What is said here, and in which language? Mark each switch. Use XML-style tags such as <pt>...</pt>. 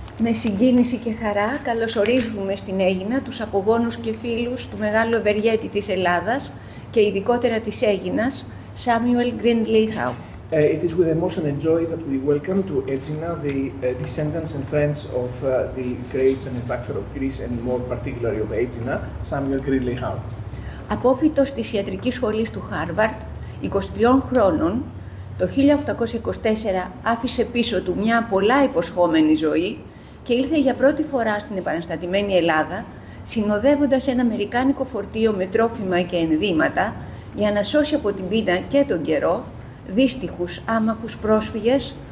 <el>Με συγκίνηση και χαρά καλωσορίζουμε στην Αίγινα τους απογόνους και φίλους του μεγάλου ευεργέτη της Ελλάδας και ειδικότερα της Αίγινας, Samuel Grindley Howe.</el> <en>It is with emotion and joy that we welcome to Aegina the descendants and friends of the great benefactor of Greece and more particularly of Aegina, Samuel Grindley Howe.</en> <el>Απόφυτος της ιατρικής σχολής του Harvard, 23 χρόνων, το 1824 άφησε πίσω του μια πολλά υποσχόμενη ζωή και ήλθε για πρώτη φορά στην επαναστατημένη Ελλάδα, συνοδεύοντας ένα αμερικάνικο φορτίο με τρόφιμα και ενδύματα για να σώσει από την πείνα και τον καιρό δύστυχους άμαχους πρόσφυγες</el>